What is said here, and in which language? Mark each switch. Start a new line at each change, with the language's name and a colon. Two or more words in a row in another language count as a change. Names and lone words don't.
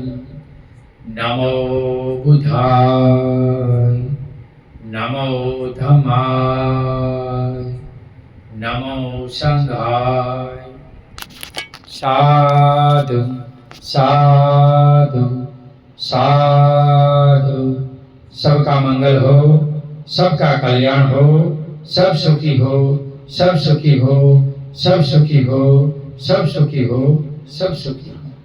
Pali: नमो बुद्धाय, नमो धम्माय, नमो संघाय। साधु साधु साधु।
Hindi: सबका मंगल हो, सबका कल्याण हो, सब सुखी हो, सब सुखी हो, सब सुखी हो, सब सुखी हो, सब सुखी हो।